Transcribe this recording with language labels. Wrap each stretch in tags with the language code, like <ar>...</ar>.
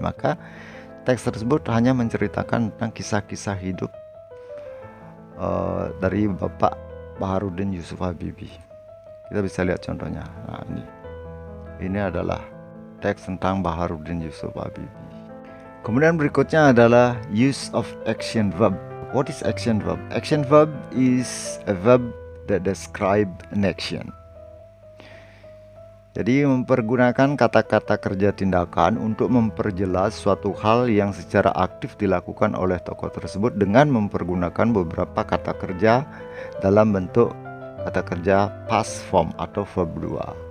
<id>Maka teks tersebut hanya menceritakan tentang kisah-kisah hidup dari Bapak Baharudin Yusuf Habibie. Kita bisa lihat contohnya. Nah, ini adalah teks tentang Baharudin Yusuf Habibie. Kemudian berikutnya adalah</id> <en>use of action verb. What is action verb? Action verb is a verb that describe an action.</en> <id>Jadi mempergunakan kata-kata kerja tindakan untuk memperjelas suatu hal yang secara aktif dilakukan oleh tokoh tersebut dengan mempergunakan beberapa kata kerja dalam bentuk kata kerja past form atau verb 2.</id>